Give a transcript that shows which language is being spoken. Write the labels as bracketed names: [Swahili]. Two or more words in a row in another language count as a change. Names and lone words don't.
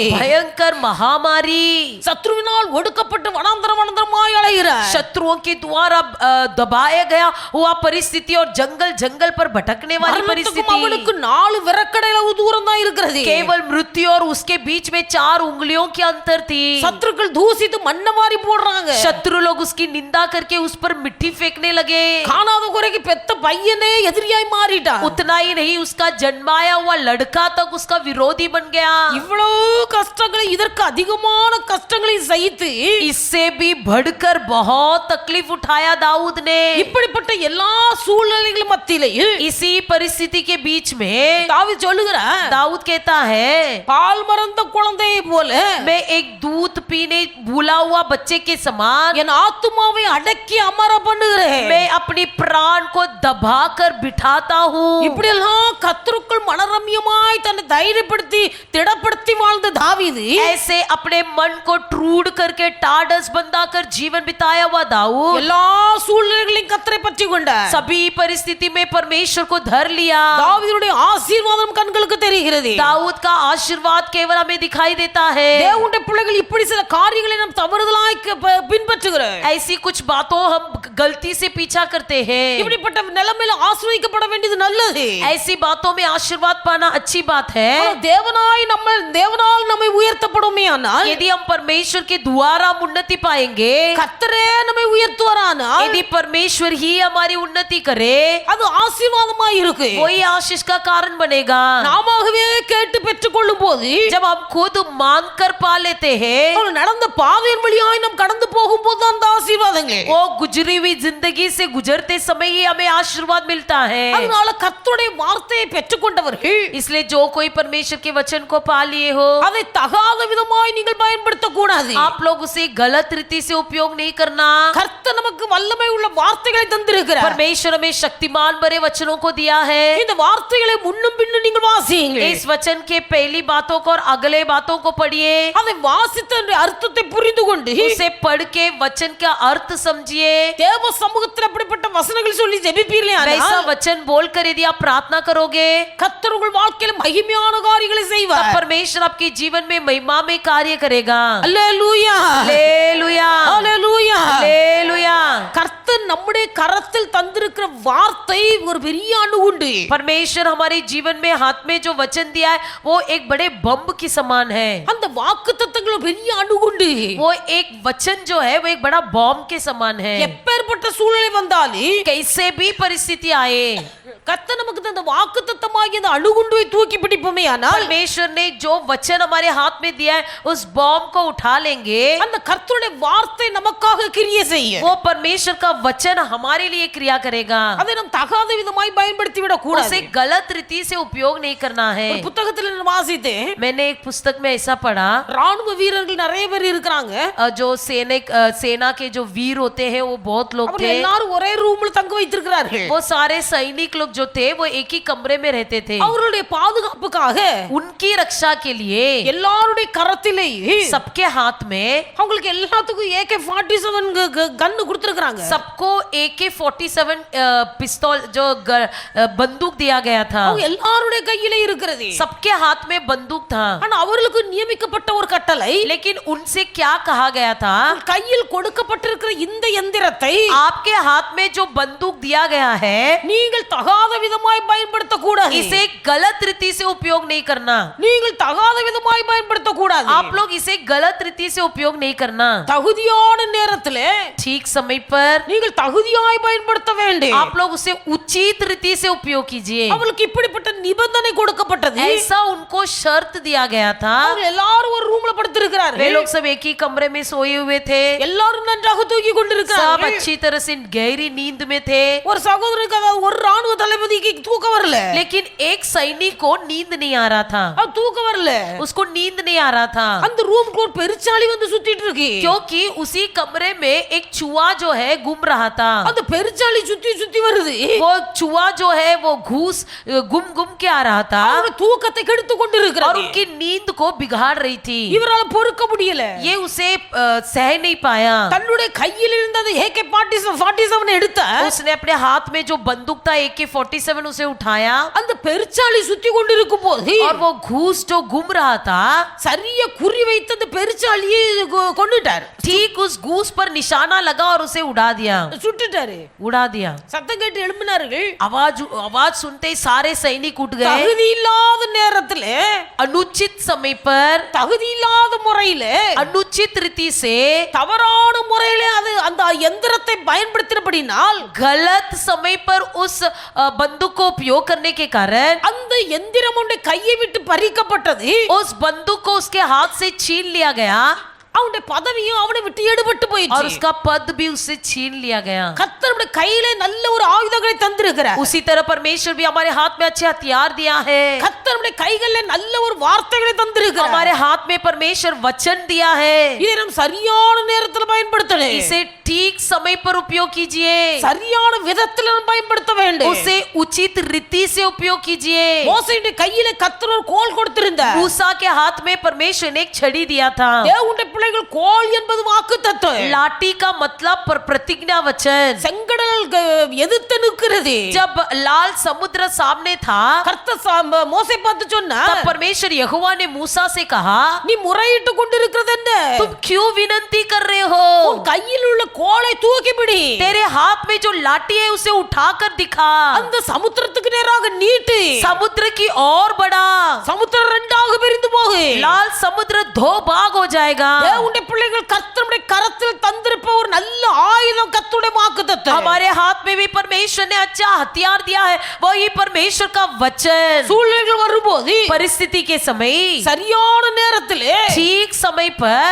[Hindi] भयंकर महामारी, [Tamil] சத்ருவினால் ஒடுக்கப்பட்டு வனாந்தரமாய் அலைகிறார். [Hindi] शत्रुओं के द्वारा दबाया गया हुआ परिस्थिति और जंगल जंगल पर भटकने वाली परिस्थिति. [Tamil] அவனுக்கு 4 விரக்கடையில தூரம் தான் இருக்கிறது. [Hindi] केवल मृत्यु और उसके बीच में 4 उंगलियों की अंतर थी. [Tamil] சத்துருக்கள் தூசித்து மண்ணை மாறி போடுறாங்க. [Hindi] शत्रु लोग उसकी निंदा करके उस पर मिट्टी फेंकने लगे. [Tamil] காணாத குறைக்கு பெத்த பையனே எதிரியாய் மாறிட்டான். [Hindi] उतना ही नहीं उसका जन्माया हुआ लड़का तक उसका विरोधी बन गया. [Tamil] இவ்வளவு கஷ்டங்களை, இதற்கு அதிகமான கஷ்டங்களை சகித்து [Hindi] इससे भी बढ़कर बहुत तकलीफ उठाया दाऊद ने. [Tamil] இப்படிப்பட்ட எல்லா சூழ்நிலைகள் மத்தியிலேயும் [Hindi] इसी परिस्थिति के बीच में [Tamil] தாவீது சொல்லுகிறான், [Hindi] दाऊद कहता है [Tamil] பால் மறந்த குழந்தையை போல [Hindi] मैं एक दूध पीने भूला हुआ बच्चे के समान [Tamil] என் ஆத்துமாவை அடக்கி அமர பண்ணுகிறேன். [Hindi] मैं अपनी प्राण को दबाकर बिठाता हूँ. [Tamil] இப்படி எல்லாம் கர்த்தருக்குள் மனரம்யமாய் தன்னை தைரியப்படுத்தி திடப்படுத்தி வாழ்ந்த தாவீது [Hindi] ऐसे अपने मन को ट्रूड करके टाडस बंधाकर जीवन बिताया हुआ दाऊद [Tamil] எல்லா சூழ்நிலைகளையும் கர்த்தரை பற்றி கொண்டார். [Hindi] सभी परिस्थिति में परमेश्वर को धर लिया. [Tamil] தாவீதுடைய ஆசீர்வாதம் கண்களுக்கு தெரிகிறது. [Hindi] दाऊद का आशीर्वाद केवल हमें दिखाई देता है. [Tamil] தேவனுடைய பிள்ளைகள் இப்படி சில காரியங்களை நாம் தவறுதலாய் பின்பற்றுகிறோம். [Hindi] ऐसी कुछ बातों हम गलती से पीछा करते हैं. [Tamil] இப்படிப்பட்ட நிலைமையில ஆசீர்வதிக்கப்பட வேண்டியது நல்லது. [Hindi] ऐसी बातों में आशीर्वाद पाना अच्छी बात है. [Tamil] தேவனால் நம்மை உயர்த்தப்படுமேயானால், [Hindi] यदि हम परमेश्वर के द्वारा उन्नति पाएंगे, [Tamil] கர்த்தரே நம்மை உயர்த்துவாரானால், [Hindi] यदि परमेश्वर ही हमारी उन्नति करे, [Tamil] அது ஆசீர்வாதமாய் இருக்கு. [Hindi] वही आशीष का कारण बनेगा. [Tamil] நாமவே கேட்டு பெற்றுக்கொள்ளும் போது, [Hindi] जब हम खुद मांग कर पा लेते हैं, [Tamil] நடந்த பாதையின் வழியாய் நாம் கடந்து போகும்போது அந்த ஆசீர்வாதங்கள், [Hindi] वो गुजरी हुई जिंदगी से गुजरते समय ही हमें आशीर्वाद मिलता है. [Tamil] அதனால கர்த்தருடைய வார்த்தையை பெற்றுக்கொண்டவர்கள், [Hindi] इसलिए जो कोई परमेश्वर के वचन को पा लिए हो, [Tamil] அதை தகாத விதமாய் நீங்கள் பயன்படுத்த கூடாது. [Hindi] आप लोग उसे गलत रीति से उपयोग नहीं करना. [Tamil] கர்த்தர் நமக்கு வல்லமை உள்ள வார்த்தைகளை தந்திருக்கிறார். [Hindi] परमेश्वर हमें शक्तिमान भरे वचनों को दिया है. [Tamil] இந்த வார்த்தைகளை முன்னும் பின்னும் நீங்கள் வாசியுங்கள். [Hindi] इस वचन के पहली बातों को और अगले बातों को पढ़िए, [Tamil] அதை வாசித்த அர்த்தத்தை புரிந்து கொண்டு [Hindi] उसे पढ़ के वचन का अर्थ समझिए। [Tamil] தேவ சமூகத்தில் அப்படிப்பட்ட வசனங்கள் சொல்லி ஜெபிப்பீர்களே [Hindi] वैसा [Tamil] ஆனால் [Hindi] वचन बोलकर यदि आप प्रार्थना करोगे, [Tamil] கர்த்தர் உங்கள் வாழ்க்கையில மகிமையான காரியங்களை [Hindi] तब [Tamil] செய்வார். [Hindi] परमेश्वर आपके जीवन में महिमा में कार्य करेगा। [Tamil] அல்லேலூயா, [Hindi] हालेलुया, [Tamil] அல்லேலூயா. [Hindi] हालेलुया। [Tamil] கர்த்தர் நம்முடைய கரத்தில் தந்திருக்கிற வார்த்தை ஒரு பெரிய அணுகுண்டு. [Hindi] परमेश्वर हमारे जीवन में हाथ में जो वचन दिया है वो एक बड़े बम के समान है। [Tamil] அந்த வாக்குத்தத்தங்கள் பெரிய அணுகுண்டு. [Hindi] वो एक वचन जो है वो एक बड़ा बॉम्ब के समान है। [Tamil] எப்பேற்பட்ட சூழ்நிலை வந்தாலும் [Hindi] कैसे भी परिस्थिति आए, [Tamil] கர்த்தர் நமக்கு தந்த வாக்குத்தத்தமாகிய அந்த அணுகுண்டுவை தூக்கி பிடிப்போமே ஆனால் [Hindi] परमेश्वर ने जो वचन हमारे हाथ में दिया है उस बॉम्ब को उठा लेंगे। [Tamil] அந்த கர்த்தருடைய வார்த்தை நமக்காக கிரியை செய்யும். [Hindi] वो परमेश्वर का वचन हमारे लिए क्रिया करेगा। [Tamil] அதை நாம் தகாத விதமாய் பயன்படுத்தி விட கூடாது. [Hindi] उसे गलत रीति से उपयोग नहीं करना है। [Tamil] ஒரு புத்தகத்தில் நான் வாசித்தேன், [Hindi] मैंने एक पुस्तक में ऐसा पढ़ा, [Tamil] ராணுவ வீரர்கள் நிறைய பேர் இருக்கிறாங்க. [Hindi] जो सेना के जो वीर होते हैं वो बहुत लोग [Tamil] அவர்கள் [Hindi] थे। [Tamil] எல்லாரும் ஒரே ரூம்ல தங்க வைத்திருக்கிறார்கள். [Hindi] वो सारे सैनिक लोग जो थे वो एक ही कमरे में रहते थे। [Tamil] அவர்களுடைய பாதுகாப்புக்காக [Hindi] उनकी रक्षा के लिए [Tamil] எல்லாருடைய கரத்திலே [Hindi] सबके हाथ में, [Tamil] அவங்களுக்கு எல்லாத்துக்கும் AK-47 கன்னு கொடுத்திருக்காங்க. [Hindi] सबको AK-47 पिस्तौल जो बंदूक दिया गया था। [Tamil] அவங்க எல்லாருடைய கையிலே இருக்கிறது. [Hindi] सबके हाथ में बंदूक था, [Tamil] ஆனா அவர்களுக்கு நியமிக்கப்பட்ட ஒரு கட்டளை, [Hindi] लेकिन उनसे क्या कहा गया था, [Tamil] கையில் கொடுக்கப்பட்டிருக்கிற இந்த எந்திரத்தை [Hindi] आपके हाथ में जो बंदूक दिया गया है [Tamil] நீங்கள் தகாத விதமாய் பயன்படுத்த கூடாது. [Hindi] इसे गलत रीति से उपयोग नहीं करना। [Tamil] நீங்கள் தகாத விதமாய் பயன்படுத்த கூடாது. [Hindi] आप लोग इसे गलत रीति से उपयोग नहीं करना। [Tamil] தகுதியான நேரத்திலே [Hindi] ठीक समय पर [Tamil] நீங்கள் தகுதியாய் பயன்படுத்த வேண்டும். [Hindi] आप लोग उसे उचित रीति से उपयोग कीजिए। [Tamil] அவளுக்கு இப்படிப்பட்ட நிபந்தனை கொடுக்கப்பட்டது. [Hindi] ऐसा उनको शर्त दिया गया था। [Tamil] அவங்க எல்லாரும் ஒரு ரூம்ல [Hindi] वे [Tamil] படுத்திருக்கிறார்கள். [Hindi] लोग सब एक ही कमरे में सोए हुए थे। [Tamil] எல்லாரும் நன்றாக தூங்கி [Hindi] सब [Tamil] கொண்டிருக்கிறார்கள். [Hindi] अच्छी तरह से गहरी नींद में थे। [Tamil] ஒரு சகோதரனுக்கு அதாவது ஒரு ராணுவ தளபதிக்கு தூக்கம் வரல. [Hindi] लेकिन एक सैनिक को नींद नहीं आ रहा था, [Tamil] அது தூக்கம் வரல. [Hindi] उसको नींद नहीं आ रहा था, [Tamil] அந்த ரூம்க்கு ஒரு பெருச்சாளி வந்து சுத்திட்டு இருக்கு. [Hindi] क्योंकि उसी कमरे में एक चूहा जो है घूम रहा था। [Tamil] அந்த பெருச்சாளி சுத்தி சுத்தி வருது. [Hindi] वो चूहा जो है वो घूस घूम घूम के आ रहा था [Tamil] அவங்க தூக்கத்தை கெடுத்து [Hindi] और [Tamil] கொண்டிருக்கிறது. [Hindi] उनकी नींद को बिगाड़ रही थी। [Tamil] இவரால பொறுக்க முடியல. [Hindi] ये उसे सह नहीं पाया। [Tamil] தன்னுடைய கையில் இருந்தது AK-47 எடுத்த [Hindi] उसने अपने हाथ में जो बंदूक था AK-47 उसे उठाया [Tamil] அந்த பெருச்சாளி சுத்தி கொண்டிருக்கும் போது [Hindi] और वो घूस जो घूम रहा था [Tamil] சரியா குறி வைத்து அந்த பெருச்சாளியை கொன்னுட்டார். [Hindi] ठीक उस घूस पर निशाना लगा और उसे उड़ा दिया, [Tamil] சுட்டுட்டாரு. [Hindi] उड़ा दिया। [Tamil] சத்தம் கேட்டு எழும்பினார்கள். [Hindi] आवाज सुनते ही सारे सैनिक उठ गए। [Tamil] தகுதி இல்லாத நேரத்துல [Hindi] अनुचित समय पर [Tamil] தகுதி இல்லாத முறையில [Hindi] अनुचित रीति से [Tamil] தவறான முறையில அது அந்த எந்திரத்தை பயன்படுத்தினபடினால் [Hindi] गलत समय पर उस बंदूक को उपयोग करने के कारण [Tamil] அந்த எந்திரம் உடைய கையை விட்டு பறிக்கப்பட்டது. [Hindi] उस बंदूक को उसके हाथ से छीन लिया गया [Tamil] அவனுடைய பதவியும் அவனை விட்டு எடுபட்டு [Hindi] और [Tamil] போயிடுச்சு. [Hindi] उसका पद भी उससे छीन लिया गया। [Tamil] கர்த்தருடைய கையிலே நல்ல ஒரு ஆயுதங்களை தந்திருக்கிறார். [Hindi] उसी तरह परमेश्वर भी हमारे हाथ में अच्छे हथियार दिया है। [Tamil] கர்த்தருடைய கைகளிலே நல்ல ஒரு வார்த்தைகளை தந்திருக்கிறார். [Hindi] हमारे हाथ में परमेश्वर वचन दिया है। [Tamil] இதை நாம் சரியான நேரத்தில் பயன்படுத்தணும். [Hindi] इसे ठीक समय पर उपयोग कीजिए, [Tamil] சரியான விதத்தில் நாம் பயன்படுத்த வேண்டும். [Hindi] उसे उचित रीति से उपयोग कीजिए। [Tamil] மோசேயுடைய கையிலே கர்த்தர் ஒரு கோல் கொடுத்திருந்தார். [Hindi] मूसा के हाथ में परमेश्वर ने एक छड़ी दिया था। [Tamil] தேவனுடைய பிள்ளைகள் கோல் என்பது வாக்குத்தத்தம். [Hindi] लाठी का मतलब प्रतिज्ञा वचन। [Tamil] செங்கடல் எதிர்த்து நிற்கிறது. [Hindi] जब लाल समुद्र सामने था [Tamil] கர்த்தர் மோசே பார்த்து சொன்னார், [Hindi] तब परमेश्वर यहोवा ने मूसा से कहा, [Tamil] நீ முறையிட்டு கொண்டிருக்கிறது என்ன? [Hindi] तुम क्यों विनती कर रहे हो? [Tamil] உன் கையில் உள்ள கோலை தூக்கி பிடி. [Hindi] तेरे हाथ में जो लाठी है उसे उठाकर दिखा, [Tamil] அந்த சமுத்திரத்துக்கு நேராக நீட்டு. [Hindi] समुद्र की ओर बढ़ा, [Tamil] சமுத்திரம் ரெண்டாக பிரிந்து போகு. [Hindi] लाल समुद्र दो भाग हो जाएगा। [Tamil] தேவனுடைய பிள்ளைகள் கர்த்தருடைய கரத்தில் தந்திருப்ப ஒரு நல்ல ஆயுதம் கர்த்தருடைய வாக்குத்தத்தம். [Hindi] हमारे हाथ में भी परमेश्वर ने अच्छा हथियार दिया है, वही परमेश्वर का वचन। [Tamil] சூழ்நிலைகள் வரும்போது [Hindi] परिस्थिति के समय [Tamil] சரியான நேரத்திலே [Hindi] ठीक समय पर